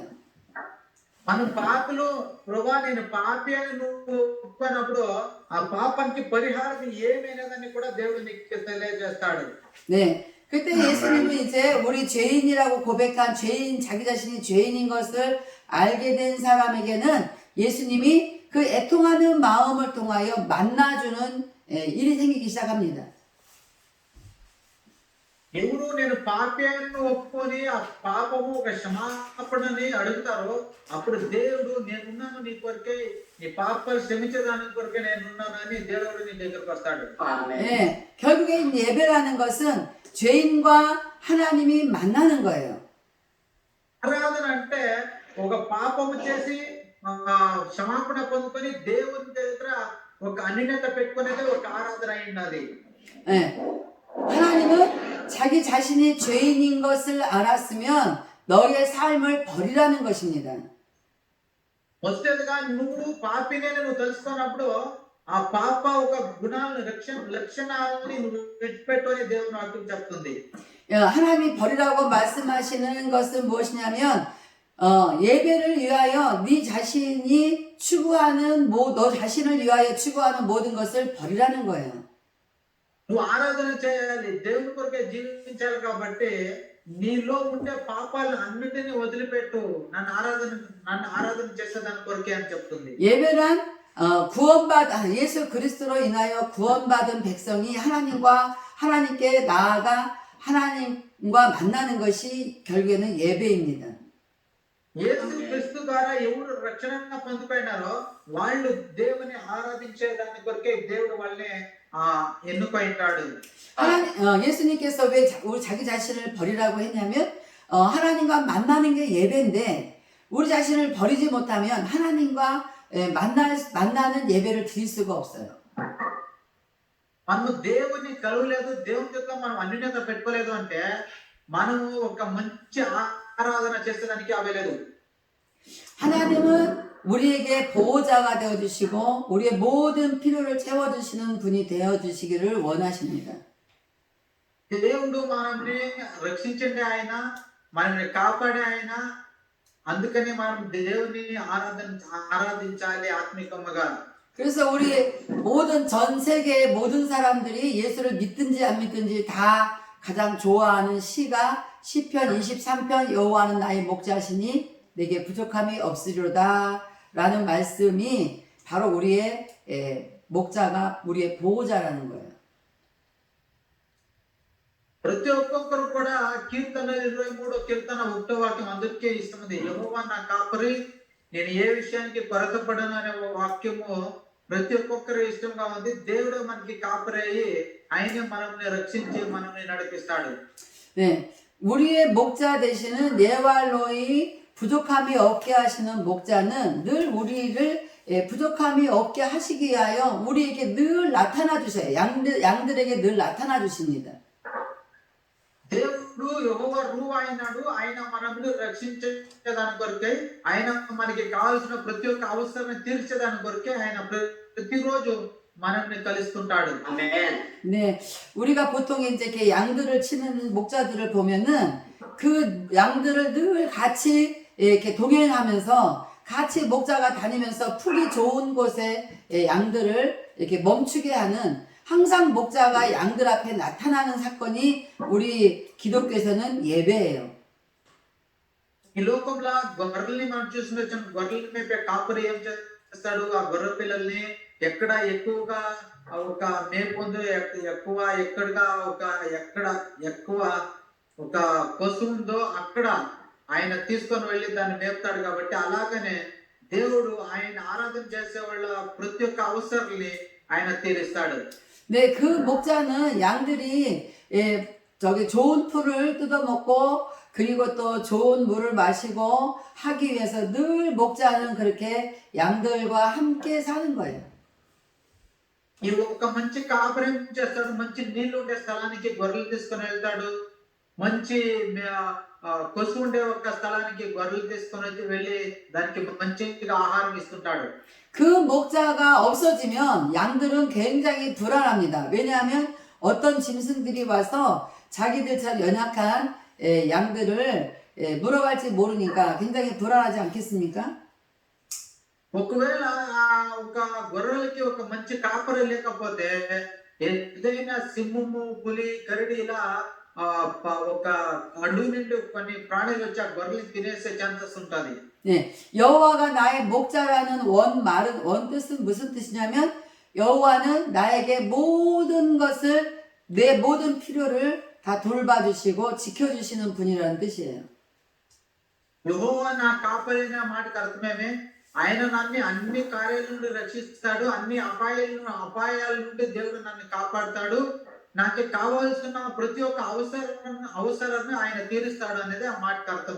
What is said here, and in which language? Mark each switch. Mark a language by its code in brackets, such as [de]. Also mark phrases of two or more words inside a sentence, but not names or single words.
[te] మనం పాపలు ప్రభా నేను పాపి అని నువ్వు ఒప్పుకున్నప్పుడు ఆ పాపానికి పరిహారం ఏమైనదని కూడా దేవుడు నీకు తెలియజేస్తాడు. [ko] 네, 그때 예수님은 이제 우리 죄인이라고 고백한 자기 자신이 죄인인 것을 알게 된 사람에게는 예수님이 그 애통하는 마음을 통하여 만나주는 일이 생기기 시작합니다. [te] ఎవరు నేను పాపాన్ని ఒప్పుకొని ఆ పాపము ఒక క్షమాపణని అడుగుతారో అప్పుడు దేవుడు నేనున్నాను నీ కొరకే నీ పాపాలు క్షమించడానికి కొరకే నేనున్నానని దేవుడు నీ దగ్గరకు వస్తాడు. [ko] 아멘. 예, 결국에 이 예배라는 것은 죄인과 하나님이 만나는 거예요. [te] ఆరాధన అంటే ఒక పాపము చేసి క్షమాపణ పొందుకొని దేవుని దగ్గర ఒక అన్యత పెట్టుకునేది ఒక ఆరాధన అయి ఉన్నది. [ko] 예, 하나님은 자기 자신이 죄인인 것을 알았으면 너의 삶을 버리라는 것입니다. [te] మొదటిగా నువ్వు పాపినే నువ్వు తెలుసుకున్నప్పుడు ఆ పాప ఒక గుణాలను లక్షణాలని నువ్వు విడిచిపెట్టని దేవుని వాక్యం చెప్తుంది. [ko] 하나님이 버리라고 말씀하시는 것은 무엇이냐면 예배를 위하여 네 자신이 추구하는 너 자신을 위하여 추구하는 모든 것을 버리라는 거예요. [te] నువ్వు ఆరాధన చేయాలి, దేవుని కొరకే జీవించాలి కాబట్టి నీలో ఉండే పాపాలను అన్నిటిని వదిలిపెట్టు, నన్ను ఆరాధన చేసేదాని కొరకే అని చెప్తుంది. [ko] 예배란 예수 그리스도로 인하여 구원받은 백성이 하나님께 나아가 하나님과 만나는 것이 결국에는 예배입니다. [te] యేసు క్రీస్తు ద్వారా ఎవరు రక్షణ పొందుకున్నారో వాళ్ళు దేవుని ఆరాధించేదాని కొరకే దేవుడు వాళ్ళని ఎన్నుకుంటాడు. [ko] 예수님께서 왜 우리 자기 자신을 버리라고 했냐면 하나님과 만나는 게 예배인데 우리 자신을 버리지 못하면 하나님과 만나는 예배를 드릴 수가 없어요. [te] మనము దేవుని కలవలేదు, దేవుని చేత మనం అన్యత పెట్టుకోలేదు అంటే మనము ఒక మంచి ఆరాధన చేసేదానికి అవ్వలేదు. [ko] 하나님은 우리에게 보호자가 되어주시고 우리의 모든 필요를 채워주시는 분이 되어주시기를 원하십니다. [te] దేవుడు మనల్ని రక్షించండి, ఆయన మనల్ని కాపాడే ఆయన. అందుకని మనం దేవుని ఆరాధించాలి ఆత్మికముగా. [ko] 그래서 우리 전 세계의 모든 사람들이 예수를 믿든지 안 믿든지 다 가장 좋아하는 시가 시편 23편 여호와는 나의 목자시니 내게 부족함이 없으리로다 라는 말씀이 바로 우리의 목자가 우리의 보호자라는 거예요. [te] ప్రతి ఒక్కొక్కరు కూడా కీర్తన 23 కీర్తన 1వ వాక్యం అందరికీ ఇష్టమైంది. యెహోవా నా కాపరి, నేను ఏ విషయానికి కొరతపడను అనే వాక్యము ప్రతి ఒక్కొక్కరు ఇష్టంగా ఉంది. దేవుడు మనకి కాపరి అయ్యి ఆయనే మనల్ని రక్షించి మనల్ని నడిపిస్తాడు. [ko] 네, 우리의 목자 되시는 예왈로이 부족함이 없게 하시는 목자는 늘 우리를 부족함이 없게 하시기 위하여 우리에게 늘 나타나 주셔요. 양들에게 늘 나타나 주십니다. [te] దేవుడు యెహోవా రూహు అయినాడు, ఆయన మనల్ని రక్షించేదాని కొరకే, ఆయన మనకి కావాల్సిన ప్రతి ఒక్క అవసరాన్ని తీర్చేదాని కొరకే ఆయన ప్రతిరోజు మనల్ని కలుస్తుంటాడు. [ko] 아멘. 네, 우리가 보통 이제 이렇게 양들을 치는 목자들을 보면은 그 양들을 늘 같이 이렇게 동행하면서 같이 목자가 다니면서 풀이 좋은 곳에 양들을 이렇게 멈추게 하는 항상 목자가 양들 앞에 나타나는 사건이 우리 기독교에서는 예배예요. [te] ఈ లోకంలో గొర్రెల్ని మనం చూసినట్టు గొర్రెల మీద కాపరి ఏం చేస్తాడు, ఆ గొర్రె పిల్లల్ని ఎక్కడ ఎక్కువగా ఒక మేపొందు ఎక్కువ ఎక్కడ ఒక పశువు ఉందో అక్కడ ఆయన తీసుకొని వెళ్ళి దాన్ని మేపుతాడు. కాబట్టి అలాగనే దేవుడు ఆయన ఆరాధన చేసే వాళ్ళ ప్రతి ఒక్క అవసరాన్ని ఆయన తీరుస్తాడు. [ko] 네, 그 목자는 양들이 좋은 풀을 뜯어먹고 그리고 또 좋은 물을 마시고 하기 위해서 늘 목자는 그렇게 양들과 함께 사는 거예요. [te] ఈ ఒక మంచి కాపరి చేస్తాడు, మంచి నీళ్లు ఉండే స్థలానికి గొర్రెలు తీసుకొని వెళ్తాడు, మంచి కొసు ఉండే ఒక స్థలానికి గొర్రెలు తీసుకొని వెళ్ళి దానికి మంచిగా ఆహారం ఇస్తుంటాడు. [ko] 그 목자가 없어지면 양들은 굉장히 불안합니다. 왜냐하면 어떤 짐승들이 와서 자기들처럼 연약한 양들을 물어갈지 모르니까 굉장히 불안하지 않겠습니까? [te] ఒకవేళ ఒక గొర్రెలకి ఒక మంచి కాపరి లేకపోతే ఏదైనా సింహము, పులి, కరడి ఇలా ఒక అడవి నుండి కొన్ని ప్రాణులు వచ్చి ఆ గొర్రెలు తినేసే ఛాన్సెస్ ఉంటుంది. [ko] 네, 여호와가 나의 목자라는 원 뜻은 무슨 뜻이냐면 여호와는 나에게 모든 것을 내 모든 필요를 다 다 돌봐주시고 지켜주시는 분이라는 뜻이에요. [te] యెహోవా నా కాపరి అనే మాటకు అర్థమేమే ఆయన నన్ను అన్ని కార్యాల నుండి రక్షిస్తాడు, అన్ని అపాయాల నుండి దేవుడు నన్ను కాపాడుతాడు, నాకు కావాల్సిన ప్రతి ఒక్క అవసరాన్ని ఆయన తీరుస్తాడు అనేది ఆ మాటకు అర్థం.